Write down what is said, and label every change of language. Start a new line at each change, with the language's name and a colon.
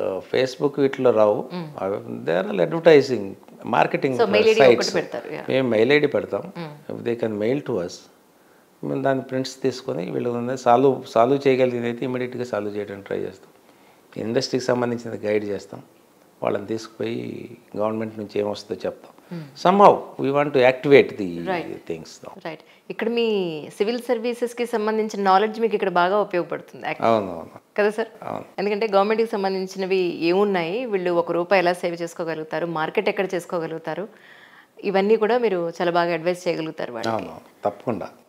Telugu: Facebook వీటిలో రావు,
English: There are advertising marketing sites.
Telugu: మేము mail ID పెడతాం,
English: They can mail to us.
Telugu: మేము దాని ప్రింట్స్ తీసుకొని వీళ్ళు సాల్వ్ చేయగలిగింది అయితే ఇమీడియట్గా సాల్వ్ చేయడానికి ట్రై చేస్తాం. ఇండస్ట్రీకి సంబంధించిన గైడ్ చేస్తాం, వాళ్ళని తీసుకుపోయి గవర్నమెంట్ నుంచి ఏమొస్తుందో చెప్తాం.
English: somehow we want to activate the things now. Right.
Telugu: ఇక్కడ మీ సివిల్ సర్వీసెస్కి సంబంధించిన నాలెడ్జ్ మీకు ఇక్కడ బాగా ఉపయోగపడుతుంది. అవునవును కదా సార్? ఎందుకంటే గవర్నమెంట్కి సంబంధించినవి ఏమున్నాయి, వీళ్ళు ₹1 ఎలా సేవ్ చేసుకోగలుగుతారు, మార్కెట్ ఎక్కడ చేసుకోగలుగుతారు, ఇవన్నీ కూడా మీరు చాలా బాగా అడ్వైస్ చేయగలుగుతారు వాళ్ళకి. తప్పకుండా.